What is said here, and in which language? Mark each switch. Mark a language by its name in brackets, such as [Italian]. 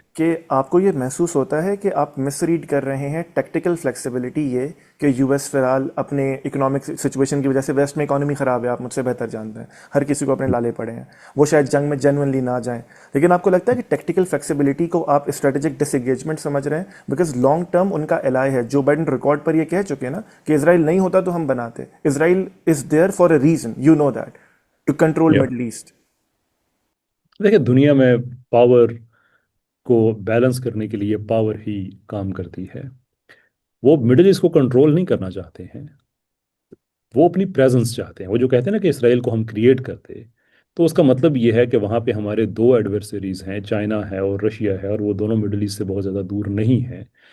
[Urdu] کہ آپ کو یہ محسوس ہوتا ہے کہ آپ مس ریڈ کر رہے ہیں ٹیکٹیکل فلیکسیبلٹی، یہ کہ یو ایس فی الحال اپنے اکنامک سچویشن کی وجہ سے، ویسٹ میں اکانومی خراب ہے، آپ مجھ سے بہتر جانتے ہیں، ہر کسی کو اپنے لالے پڑے ہیں، وہ شاید جنگ میں جینونلی نہ جائیں، لیکن آپ کو لگتا ہے کہ ٹیکٹیکل فلیکسیبلٹی کو آپ اسٹریٹجک ڈس انگیجمنٹ سمجھ رہے ہیں؟ [English] because long term [Urdu] ان کا الائی ہے. جو بائیڈن ریکارڈ پر یہ کہہ چکے ہیں نا کہ اسرائیل نہیں ہوتا تو ہم بناتے. [English] Israel is there for a reason, you know that, to control Yeah. Middle east. [Urdu] دیکھیں دنیا میں پاور کو بیلنس کرنے کے لیے پاور ہی کام کرتی ہے. وہ مڈل ایسٹ کو کنٹرول نہیں کرنا چاہتے ہیں، وہ اپنی پریزنس چاہتے ہیں. وہ جو کہتے ہیں نا کہ اسرائیل کو ہم کریٹ کرتے، تو اس کا مطلب یہ ہے کہ وہاں پہ ہمارے دو ایڈورسریز ہیں، چائنا ہے اور رشیا ہے، اور وہ دونوں مڈل ایسٹ سے بہت زیادہ دور نہیں ہیں.